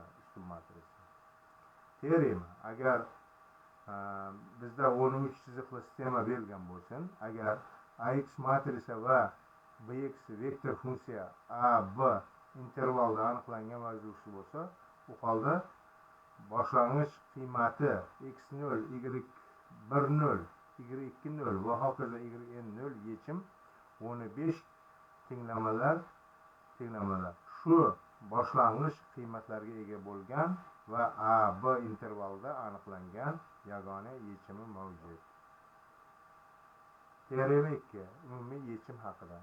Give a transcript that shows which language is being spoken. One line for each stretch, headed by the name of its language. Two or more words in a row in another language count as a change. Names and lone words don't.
Uzbek: Teorema: agar bizda 13 chiziqli sistema berilgan bo'lsin, agar ax matrica va bx vektor funksiya a b intervalda aniqlangan mavzusi bo'lsa, u holda boshlang'ich qiymati x0, y10, y20 va hokazo yn0 yechim 15 tenglamalar shu boshlang'ich qiymatlarga ega bo'lgan va a b intervalda aniqlangan yagona yechimi mavjud. Teorema 2. Umumiy yechim haqida.